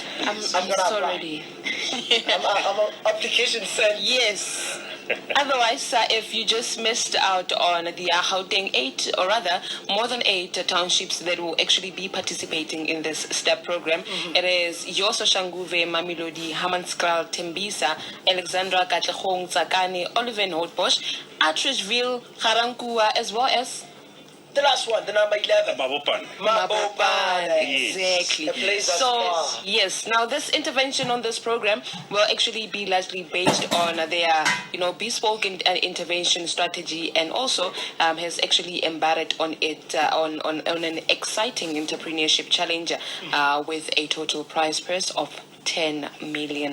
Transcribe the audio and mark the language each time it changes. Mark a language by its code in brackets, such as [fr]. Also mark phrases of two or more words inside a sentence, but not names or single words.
[en] I'm so ready. I'm an application sent. Yes. Otherwise, if you just missed out on the Gauteng 8, or rather more than 8 townships that will actually be participating in this STEP program, it is Yoso Shanguve, Mamelodi, Hammanskral, Tembisa, Alexandra, Katlehong, Tsakane, Oliver Houtbosch, Atteridgeville, Garankuwa, as well as the last one, the number 11. Mabopan. Exactly. A place that's so, far. yes, now this intervention on this program will actually be largely based on their, bespoke intervention strategy, and also has actually embarked on it on an exciting entrepreneurship challenge with a total prize purse of 10 million.